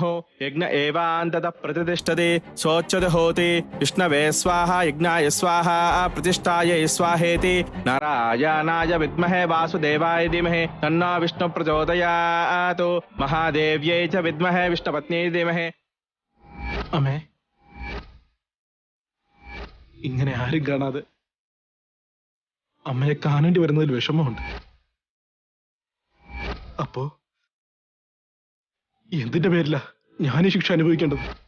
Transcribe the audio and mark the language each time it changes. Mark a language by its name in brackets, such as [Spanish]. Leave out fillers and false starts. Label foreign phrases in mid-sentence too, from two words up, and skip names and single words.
[Sanskrit] यज्ञ एवान्ततः प्रतिष्ठते सोच्यते होति विष्णवे स्वाहा यज्ञाय स्वाहा प्रतिष्ठाय स्वाहेति नारायणाय विद्महे वासुदेवाय धीमहि तन्नो विष्णु प्रचोदयात् महादेव्यै च विद्महे विष्णुपत्न्यै धीमहि. [Malayalam] അമ്മേ, ഇങ്ങനെ ആരും കാണാതെ അമ്മയെ കാണേണ്ടി വരുന്നതിൽ വിഷമമുണ്ട്. അപ്പോ എന്തിന്റെ പേരില ഞാൻ ഈ ശിക്ഷ അനുഭവിക്കേണ്ടത്?